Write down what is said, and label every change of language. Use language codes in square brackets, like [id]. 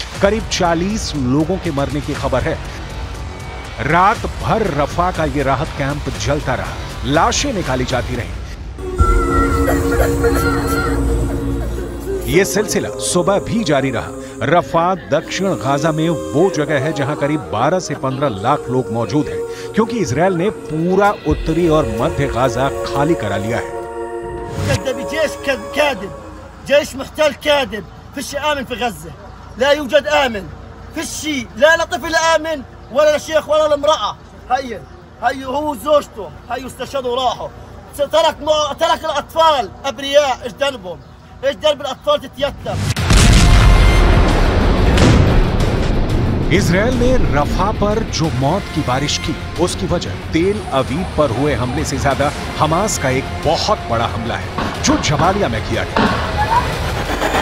[hi] करीब 40 लोगों के मरने की खबर है। रात भर रफा का ये राहत कैंप जलता रहा, लाशें निकाली जाती रहीं। ये सिलसिला सुबह भी जारी रहा। रफा दक्षिण गाजा में वो जगह है जहां करीब 12 से 15 लाख लोग मौजूद हैं, क्योंकि इजरायल ने पूरा उत्तरी और मध्य गाजा खाली करा लिया है। [ar] جيش كاذب، جيش محتل كاذب، فيش آمن في غزة، لا يوجد آمن، فيش شيء، لا لطفل آمن ولا لشيخ ولا لامرأة. هي هو وزوجته، هي استشهدوا وراحوا. ترك الأطفال أبرياء، إيش ذنبهم؟ إيش ذنب الأطفال تتيتم؟ [hi] इजरायल ने रफा पर जो मौत की बारिश की, उसकी वजह तेल अवीव पर हुए हमले से ज्यादा हमास का एक बहुत बड़ा हमला है जो जबालिया में किया गया।